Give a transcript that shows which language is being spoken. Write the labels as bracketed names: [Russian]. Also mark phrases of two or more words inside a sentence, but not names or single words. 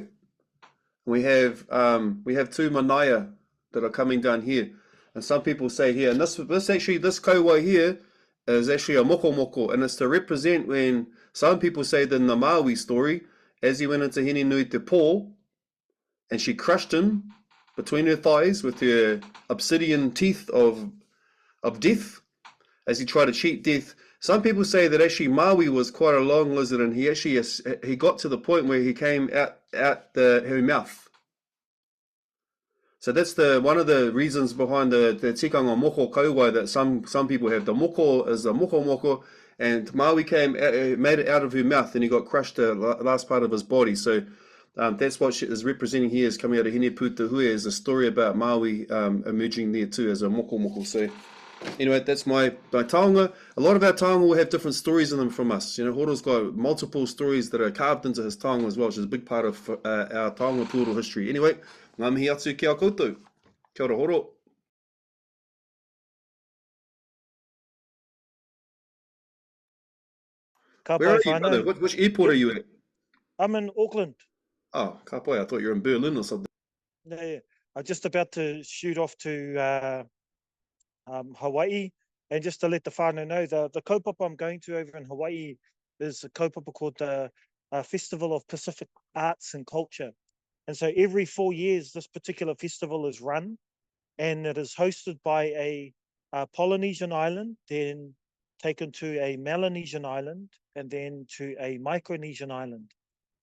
[English] We have two manaia that are coming down here, and some people say here, and this kauwai here is actually a [Māori] moko moko, [English] and it's to represent when some people say that in the Maui story, as he went into Hene Nui Te Pō, and she crushed him between her thighs with her obsidian teeth of death, as he tried to cheat death. Some people say that actually Maui was quite a long lizard, and he got to the point where he came out her mouth. So that's one of the reasons behind the [Māori] tikanga moko kauwai, [English] that some people have. The moko is the [Māori] moko moko, [English] and Maui made it out of her mouth, and he got crushed the last part of his body. So that's what she is representing here, is coming out of Hene Puta Hue, is a story about Maui emerging there too as a [Māori] moko moko. [English] So anyway, that's my taonga. A lot of our taonga will have different stories in them from us. You know, Horo's got multiple stories that are carved into his taonga as well, which is a big part of our [Māori] taonga tūro [English] history. Anyway, [Māori] ngā mihi atu ki a koutou. Kia ora, Horo. [English] Where are you, brother? Which airport are you at? I'm in Auckland. Oh, [Māori] ka pai, [English] I thought you were in Berlin or something. Yeah. I'm just about to shoot off to Hawaii, and just to let the whānau know, the kaupapa I'm going to over in Hawaii is a kaupapa called the Festival of Pacific Arts and Culture. And so every 4 years, this particular festival is run, and it is hosted by a Polynesian island, then taken to a Melanesian island, and then to a Micronesian island.